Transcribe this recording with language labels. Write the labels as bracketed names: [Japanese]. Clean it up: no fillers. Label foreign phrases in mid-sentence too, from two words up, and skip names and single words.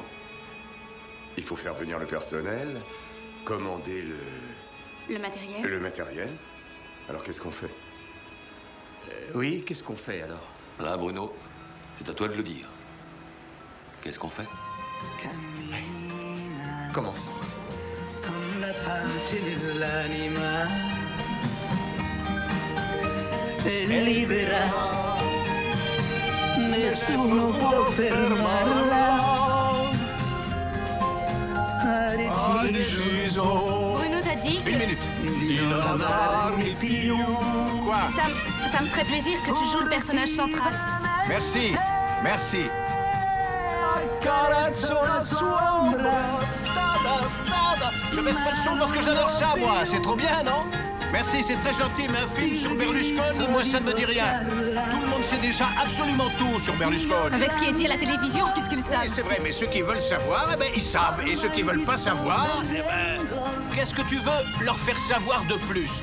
[French] Il faut faire venir le personnel, commander Le matériel. le matériel. Alors qu'est-ce qu'on fait? Oui, qu'est-ce qu'on fait alors? Là, Bruno, c'est à toi de le dire. Qu'est-ce qu'on fait? Commençons. [Italian] Con la pace dell'anima è libera, nessuno può fermarla. Ha deciso [French] Bruno t'a dit que... Une minute. [Italian] Di non amarmi più. [French] Quoi? Ça me ferait plaisir que tu joues le personnage central. Merci, merci. [Italian] Accarezzo la sua ombra. [French] Je baisse pas le son parce que j'adore ça, moi. C'est trop bien, non? Merci, c'est très gentil, mais un film sur Berlusconi, moi ça ne me dit rien. Tout le monde sait déjà absolument tout sur Berlusconi. Avec ce qui est dit à la télévision, qu'est-ce qu'ils savent? Oui, c'est vrai, mais ceux qui veulent savoir, eh ben, ils savent. Et ceux qui veulent pas savoir, eh ben, qu'est-ce que tu veux leur faire savoir de plus?